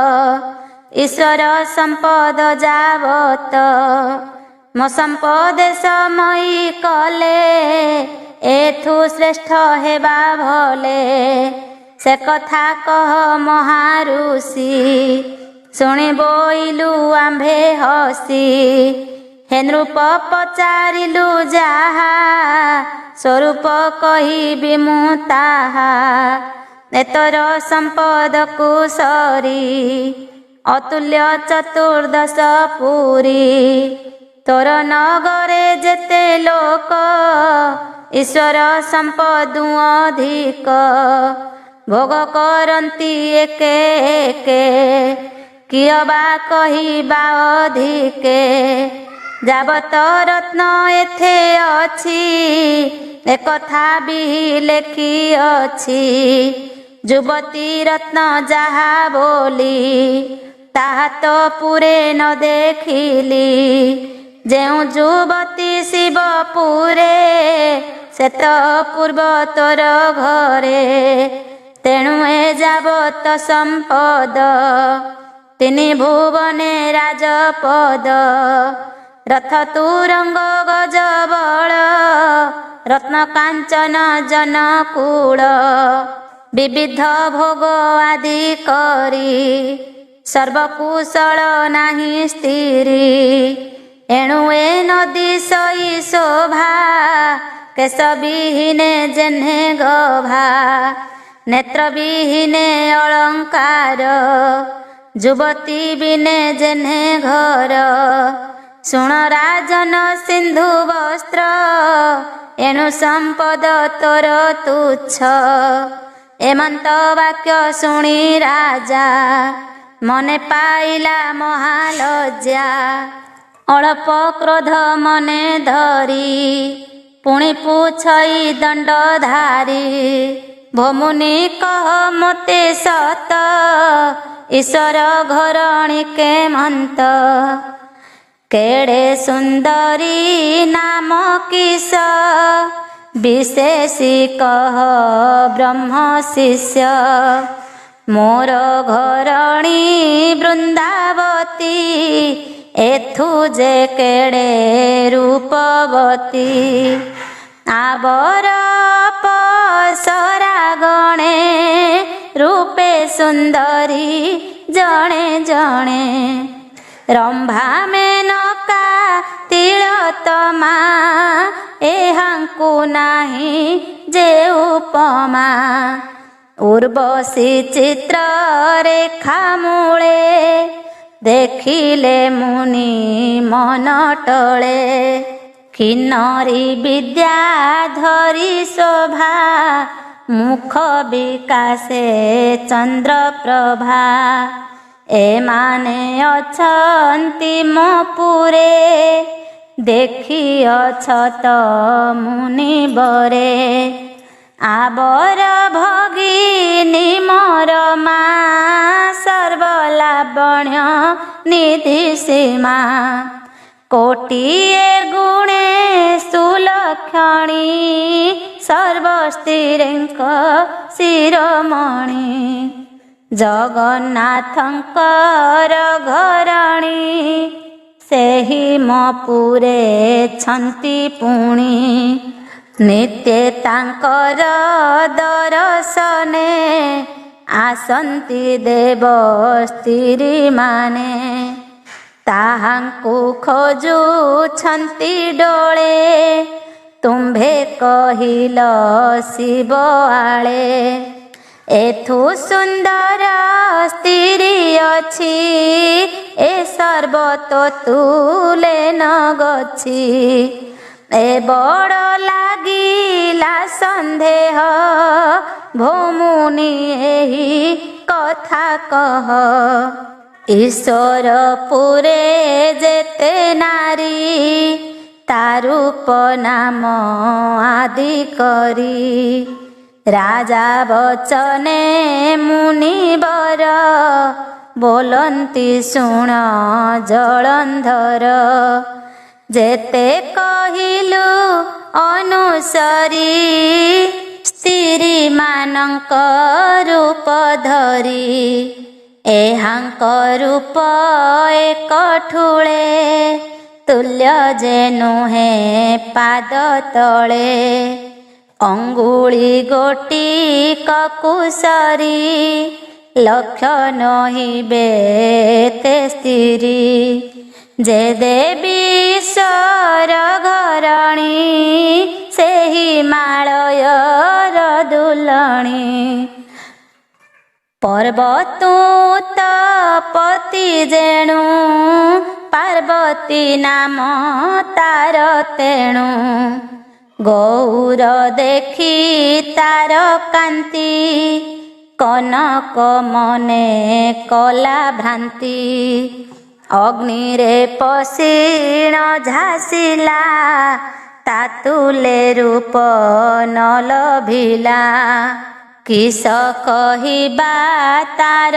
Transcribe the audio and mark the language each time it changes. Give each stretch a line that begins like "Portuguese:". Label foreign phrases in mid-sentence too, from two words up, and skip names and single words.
Odia: ଈଶ୍ୱର ସମ୍ପଦ ଯାବତ ମୋ ସମ୍ପଦ ସମୟୀ କଲେ ଏଥୁ ଶ୍ରେଷ୍ଠ ହେବା ଭଲେ ସେ କଥା କହ ମହାଋଷି ଶୁଣି ବୋଇଲୁ ଆମ୍ଭେ ହସି ହେ ନୃପ ପଚାରିଲୁ ଯାହା ସ୍ୱରୂପ କହିବି ମୁ ତାହା ଏତର ସମ୍ପଦ କୁସରି ଅତୁଲ୍ୟ ଚତୁର୍ଦ୍ଦଶ ପୁରୀ ତୋର ନଗରେ ଯେତେ ଲୋକ ଈଶ୍ୱର ସମ୍ପଦୁ ଅଧିକ ଭୋଗ କରନ୍ତି ଏକେ ଏକେ କିୟ ବା କହିବା ଅଧିକେ ଯାବତ ରତ୍ନ ଏଥେ ଅଛି ଏକଥା ଭି ଲେଖି ଅଛି ଯୁବତୀ ରତ୍ନ ଯହା ବୋଲି ତାହା ତୋ ପୁରେ ନ ଦେଖିଲି ଯେଉ ଯୁବତୀ ଶିବପୁରେ ସେ ତୋ ପୂର୍ବ ତୋର ଘରେ ତେଣୁ ଏ ଯାବତ ସମ୍ପଦ ତିନି ଭୁବନେ ରାଜପଦ ରଥ ତୁରଙ୍ଗ ଗଜବଳ ରତ୍ନ କାଞ୍ଚନ ଜନକୂଳ ବିବିଧ ଭୋଗ ଆଦି କରି ସର୍ବକୁଶଳ ନାହି ସ୍ଥିରି ଏଣୁ ଏ ନଦୀ ସଇ ଶୋଭା କେଶ ବିହୀନେ ଯେହ୍ନେ ଗଭା ନେତ୍ର ବିହୀନେ ଅଳଙ୍କାର ଯୁବତୀ ବିନେ ଯେହ୍ନେ ଘର ଶୁଣ ରାଜନ ସିନ୍ଧୁ ବସ୍ତ୍ର ଏଣୁ ସମ୍ପଦ ତୋର ତୁଚ୍ଛ ଏମନ୍ତ ବାକ୍ୟ ଶୁଣି ରାଜା ମନେ ପାଇଲା ମହାଲଜ୍ଜା ଅଳ୍ପ କ୍ରୋଧ ମନେ ଧରି ପୁଣି ପୂଛଇ ଦଣ୍ଡଧାରୀ ଭୋମୁନି କହ ମତେ ସତ ଈଶ୍ୱର ଘରଣୀ କେ ମନ୍ତ କେଡ଼େ ସୁନ୍ଦରୀ ନାମ କିସ ବିଶେଷୀ କହ ବ୍ରହ୍ମ ଶିଷ୍ୟ ମୋର ଘରଣୀ ବୃନ୍ଦାବତୀ ଏଥୁ ଯେ କେଡ଼େ ରୂପବତୀ ଆବର ପସରା ଗଣେ ରୂପେ ସୁନ୍ଦରୀ ଜଣେ ଜଣେ ରମ୍ଭା ମେନକା ତିଳୋତ୍ତମା ଏହାଙ୍କୁ ନାହି ଯେ ଉପମା ଉର୍ବଶୀ ଚିତ୍ର ରେଖା ମୂଳେ ଦେଖିଲେ ମୁନି ମନ ଟଳେ କିନ୍ନରୀ ବିଦ୍ୟାଧରୀ ଶୋଭା ମୁଖ ବିକାଶେ ଚନ୍ଦ୍ର ପ୍ରଭା ଏମାନେ ଅଛନ୍ତି ମୋ ପୁରେ ଦେଖିଅଛ ତ ମୁନି ବରେ ଆବର ଭଗିନୀ ମୋର ମା ସର୍ବଲାବଣ୍ୟ ନିଧି ସୀମା କୋଟିଏ ଗୁଣେ ସୁଲକ୍ଷଣୀ ସର୍ବସ୍ତ୍ରୀଙ୍କ ଶିରୋମଣି ଜଗନ୍ନାଥଙ୍କର ଘରଣୀ ସେହି ମୋ ପୁରେ ଛନ୍ତି ପୁଣି ନିତ୍ୟ ତାଙ୍କର ଦର୍ଶନେ ଆସନ୍ତି ଦେବ ସ୍ତ୍ରୀ ମାନେ ତାହାଙ୍କୁ ଖୋଜୁଛନ୍ତି ଡୋଳେ ତୁମ୍ଭେ କହିଲ ଶିବ ଆଳେ ଏଥୁ ସୁନ୍ଦର ସ୍ତ୍ରୀ ଅଛି ଏ ସର୍ବତୋ ତୁଲେ ନ ଗଛି ଏ ବଡ଼ ଲାଗିଲା ସନ୍ଦେହ ଭୋମୁନି ଏହି କଥା କହ ଈଶ୍ୱର ପୁରେ ଯେତେ ନାରୀ ତାରୂପ ନାମ ଆଦି କରି ରାଜା ବଚନେ ମୁନିବର ବୋଲନ୍ତି ଶୁଣ ଜଳନ୍ଧର ଯେତେ କହିଲୁ ଅନୁସରି ସ୍ତ୍ରୀ ମାନକ ରୂପ ଧରି ଏହାଙ୍କ ରୂପ ଏକ ଠୁଳେ ତୁଲ୍ୟ ଯେ ନୁହେ ପାଦ ତଳେ ଅଙ୍ଗୁଳି ଗୋଟି କକୁସରି ଲକ୍ଷ୍ୟ ନହିବେ ତେ ସ୍ତ୍ରୀ ଯେ ଦେବୀ ସର ଘରଣୀ ସେହି ମାଳୟର ଦୁଲଣୀ ପର୍ବତୁ ତପତି ଯେଣୁ ପାର୍ବତୀ ନାମ ତାର ତେଣୁ ଗୌର ଦେଖି ତାର କାନ୍ତି କନକ ମନେ କଲା ଭ୍ରାନ୍ତି ଅଗ୍ନି ରେ ପସୀଣ ଝାସିଲା ତାତୁଲେ ରୂପ ନ ଲଭିଲା କିସ କହିବା ତାର